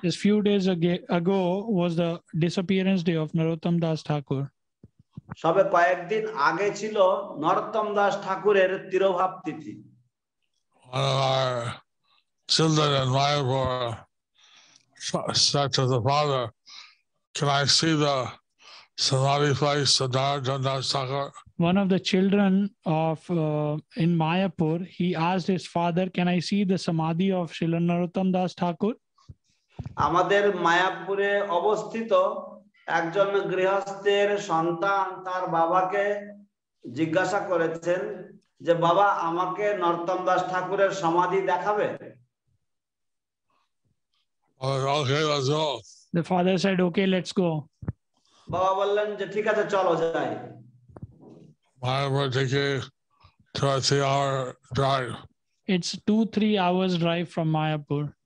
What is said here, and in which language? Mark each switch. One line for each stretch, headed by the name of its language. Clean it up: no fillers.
English: Just few days ago was the disappearance day of Narottam Das Thakur.
Bangla: সবে কয়েকদিন আগে ছিল নরোত্তম দাস ঠাকুরের তিরোভাব তিথি।
English: One of our children in Mayapur said to the father, "Can I see the samadhi place of Narottam Das Thakur?" One of the children of in Mayapur, he asked his father, "Can I see the samadhi of Srila Narottam Das Thakur?"
Bangla: আমাদের মায়াপুরে অবস্থিত একজন গৃহস্থের সন্তান তার বাবাকে জিজ্ঞাসা করেছেন যে বাবা আমাকে নরোত্তম দাস ঠাকুরের সমাধি দেখাবে?
English: Okay, let's go. The father said, "Okay, let's go."
Bangla: বাবা বললেন যে ঠিক আছে চলো যাই।
English: Mayapur take a 2 or 3 hour drive. It's 2-3 hours drive from Mayapur.